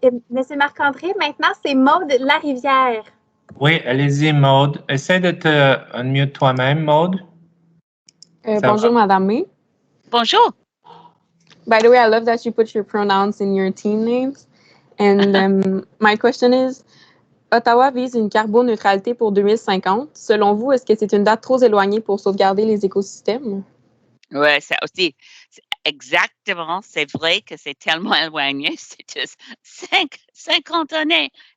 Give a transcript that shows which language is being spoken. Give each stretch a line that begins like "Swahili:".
French: Monsieur Marc-André, maintenant, c'est Maude Larivière. Oui, allez-y, Maude. Essaie de te unmute toi-même, Maude. Bonjour, Madame May. Bonjour.
English: By the way, I love that you put your pronouns in your team names. And my question is,
French: Ottawa vise une carboneutralité pour 2050. Selon vous, est-ce que c'est une date trop éloignée pour sauvegarder les écosystèmes? Oui, ça aussi. Exactement, c'est vrai que c'est tellement éloigné, c'est juste 50 années.